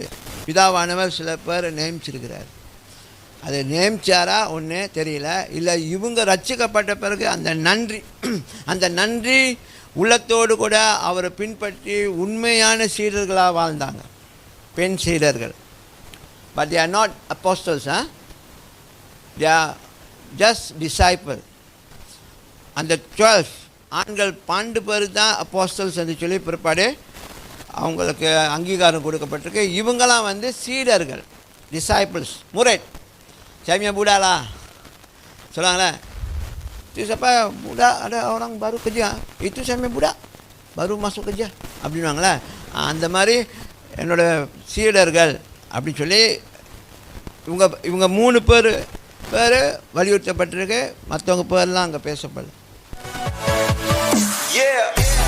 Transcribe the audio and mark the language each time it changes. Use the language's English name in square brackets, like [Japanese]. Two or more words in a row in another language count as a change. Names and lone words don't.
[Tamil] பிதாவானவர் சில பேர் நியமிச்சிருக்கிறார். அதை நியமிச்சாரா ஒன்று தெரியல. இல்லை இவங்க ரட்சிக்கப்பட்ட பிறகு அந்த நன்றி உள்ளத்தோடு கூட அவரை பின்பற்றி உண்மையான சீடர்களாக வாழ்ந்தாங்க, பெண் சீடர்கள். [English] பட் they are not apostles, they are just disciples. [Tamil] அந்த 12 ஆண்கள் 12 பேர் தான் அப்போஸ்டல்ஸ் என்று சொல்லி பிற்பாடு அவங்களுக்கு அங்கீகாரம் கொடுக்கப்பட்டிருக்கு. இவங்களாம் வந்து சீடர்கள், டிசைபிள்ஸ். முரட் ஜாமியா பூடாலா சொல்லுவாங்களே. [Malay] itu siapa budak, ada orang baru kerja, itu saya budak baru masuk kerja அப்படின்வாங்களே. [Tamil] அந்த மாதிரி என்னோட சீடர்கள் அப்படின்னு சொல்லி இவங்க 3 பேர் வலியுறுத்தப்பட்டிருக்கு. மற்றவங்க பேர்லாம் அங்கே பேசப்படல.